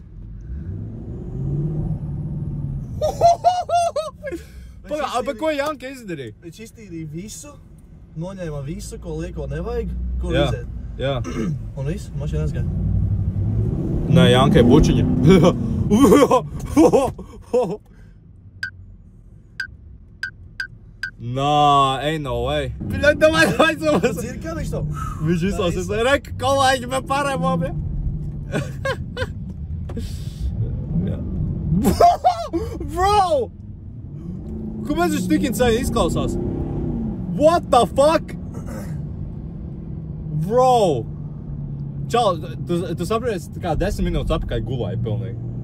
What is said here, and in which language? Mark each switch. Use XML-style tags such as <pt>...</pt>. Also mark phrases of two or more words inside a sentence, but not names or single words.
<lv>Paga, bet ko Janka izdarīja? Viņš iztīrīja visu, noņēma visu, ko lieko nevajag, kur iziet. Jā. Un viss, mašīna aizgāja. Nē, Jankai bučiņa.</lv> <en>Nah, ain't no way.</en> <ru>Bļaļ, davai,</ru> <lv>Tas ir, kā viņš to? Viņš izklausās, reka, kolēģi, mēs pārējām, ja? Bro! Kāpēc viņš tik insane izklausās?</lv> <en>What the fuck? Bro!</en> <lv>Čau, tu saproti, tā kā 10 minūtes atpakaļ gulāja pilnīgi.</lv>